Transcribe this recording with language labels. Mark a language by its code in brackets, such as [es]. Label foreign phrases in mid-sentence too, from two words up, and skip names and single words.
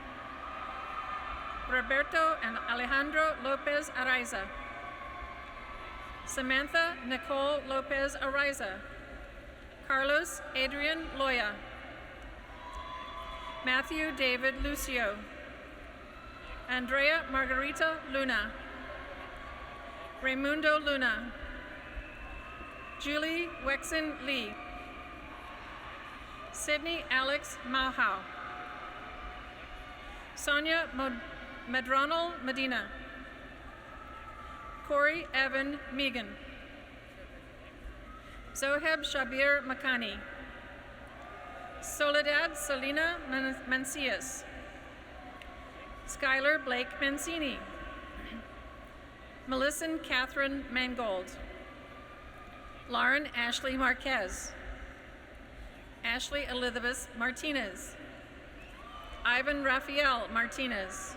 [en] Roberto and Alejandro Lopez Araiza. Samantha Nicole Lopez Araiza. Carlos Adrian Loya. Matthew David Lucio. Andrea Margarita Luna. Raimundo Luna. Julie Wexon Lee. Sydney Alex Mauhau. Sonia Medrano Medina. Corey Evan Megan. Zoheb Shabir Makani. Soledad Selena Mancias. Skylar Blake Mancini. Melissa Catherine Mangold. Lauren Ashley Marquez. Ashley Elizabeth Martinez. Ivan Rafael Martinez.